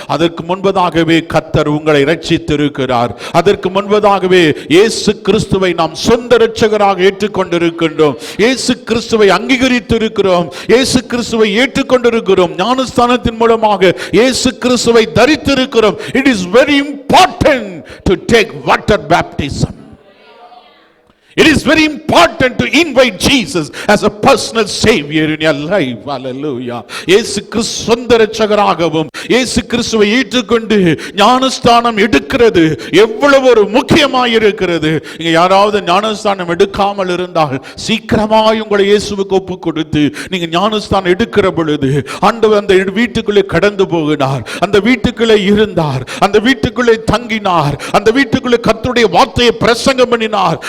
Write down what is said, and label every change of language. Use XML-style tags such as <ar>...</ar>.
<ta>அதற்கு முன்பதாகவே கர்த்தர் உங்களை ரட்சித்திருக்கிறார். அதற்கு முன்பதாகவே இயேசு கிறிஸ்துவை நாம் சொந்த இரட்சகராக ஏற்றுக்கொண்டிருக்கின்றோம். இயேசு கிறிஸ்துவை அங்கீகரித்திருக்கிறோம். இயேசு கிறிஸ்துவை ஏற்றுக்கொண்டிருக்கிறோம். ஞானஸ்தானத்தின் மூலமாக இயேசு கிறிஸ்துவை தரித்திருக்கிறோம்.</ta> <en>It is very important to take water baptism. It is very important to invite Jesus as a personal savior in your life. Hallelujah.</en> <ta>இயேசு கிறிஸ்து சொந்த இரட்சகராகவும் இயேசு கிறிஸ்துவை ஏற்றுக்கொண்டு ஞானஸ்தானம் எடுக்கிறது எவ்வளவு ஒரு முக்கியமாய் இருக்கிறது. நீங்க யாராவது ஞானஸ்தானம் எடுக்காமல் இருந்தால் சீக்கிரமாய் உங்களை இயேசுவுக்கு ஒப்பு கொடுத்து நீங்க ஞானஸ்தானம் எடுக்கிற பொழுது ஆண்டவர் அந்த வீட்டுக்குள்ளே கடந்து போகிறார், அந்த வீட்டுக்குள்ளே இருந்தார், அந்த வீட்டுக்குள்ளே தங்கினார், அந்த வீட்டுக்குள்ளே கர்த்தருடைய வார்த்தையை பிரசங்கம் பண்ணினார்.</ta>